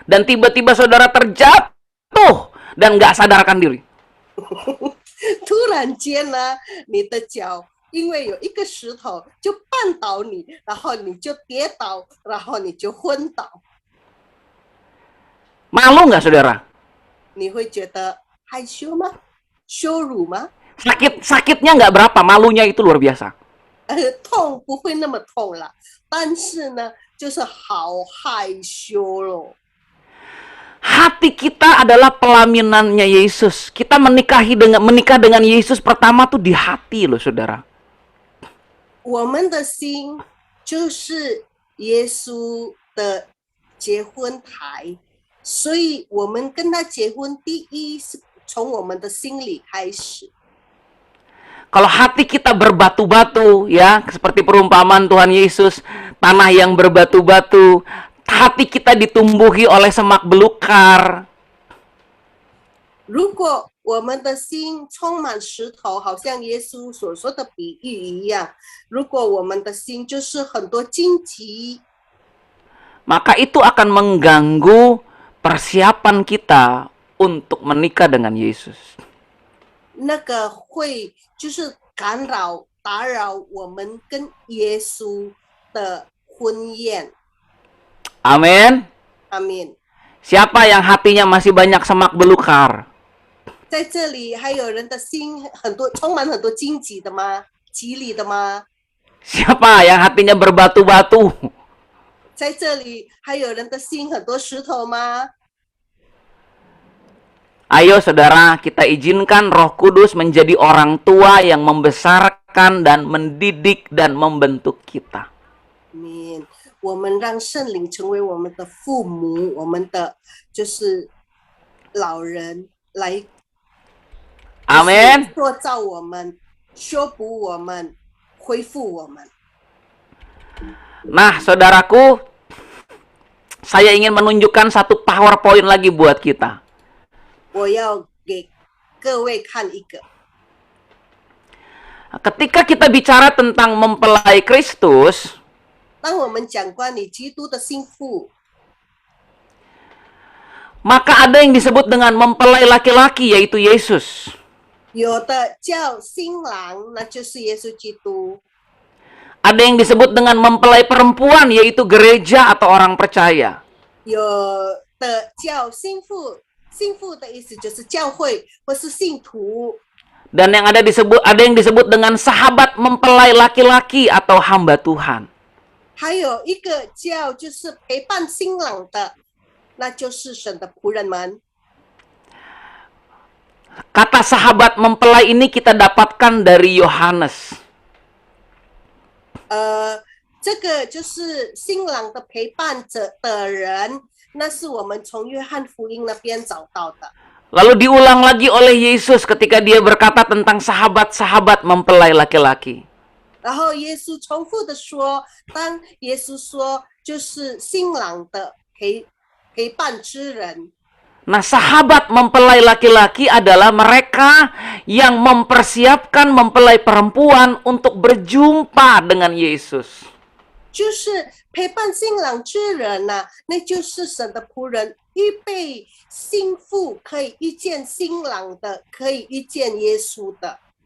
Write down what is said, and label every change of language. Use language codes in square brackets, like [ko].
[id] Dan tiba-tiba saudara terjatuh dan nggak sadarkan diri. [zh] 突然间呢，你的脚因为有一个石头就绊倒你，然后你就跌倒，然后你就昏倒。 [id] Malu nggak, saudara? [zh] 你会觉得害羞吗？羞辱吗？ [id] Sakitnya nggak berapa, malunya itu luar biasa. [zh] 痛不会那么痛了，但是呢，就是好害羞咯。 [id] Hati kita adalah pelaminannya Yesus. Kita menikah dengan Yesus pertama tuh di hati loh, saudara. [zh] 我们的心就是耶稣的结婚台，所以我们跟他结婚，第一是从我们的心里开始。 [id] Kalau hati kita berbatu-batu, ya, seperti perumpamaan Tuhan Yesus, tanah yang berbatu-batu, hati kita ditumbuhi oleh semak belukar. [zh] 如果我们的心充满石头，好像耶稣所说的比喻一样，如果我们的心就是很多荆棘， [id] maka itu akan mengganggu persiapan kita untuk menikah dengan Yesus. [zh] 那个会就是干扰、打扰我们跟耶稣的婚宴。 [id] Amin. [zh] 阿门。 Siapa yang hatinya masih banyak semak belukar? 在这里还有人的心很多充满很多荆棘的吗？棘里的吗？ [id] Siapa yang hatinya berbatu-batu? [zh] 在这里还有人的心很多石头吗？ [id] Ayo saudara, kita izinkan Roh Kudus menjadi orang tua yang membesarkan dan mendidik dan membentuk kita. Amin. [zh] 我们让圣灵成为我们的父母，我们的就是老人来 [id] Amin. [zh] 塑造我们，修补我们，恢复我们。 [id] Nah, saudaraku, saya ingin menunjukkan satu PowerPoint lagi buat kita. [zh] 我要给各位看一个。 [id] Ketika kita bicara tentang mempelai Kristus, [zh] 当我们讲关于基督的心腹， [id] maka ada yang disebut dengan mempelai laki-laki, yaitu Yesus. [zh] 有的叫新郎，那就是耶稣基督； [id] Ada yang disebut dengan mempelai perempuan, yaitu gereja atau orang percaya. [zh] 有的叫心腹，心腹的意思就是教会或是信徒。 [id] Dan ada yang disebut dengan sahabat mempelai laki-laki atau hamba Tuhan. [zh] 还有一个叫就是陪伴新郎的，那就是神的仆人们。 [id] Kata sahabat mempelai ini kita dapatkan dari Yohanes. [zh] 这个就是新郎的陪伴者的人，那是我们从约翰福音那边找到的。 [id] Lalu diulang lagi oleh Yesus ketika dia berkata tentang sahabat-sahabat mempelai laki-laki. [zh] 然后耶稣重复的说，当耶稣说就是新郎的陪伴之人。 [id] Nah, sahabat mempelai laki-laki adalah mereka yang mempersiapkan mempelai perempuan untuk berjumpa dengan Yesus. [zh] 就是陪伴新郎之人呐、那就是神的仆人，预备新妇可以遇见新郎的，可以遇见耶稣的。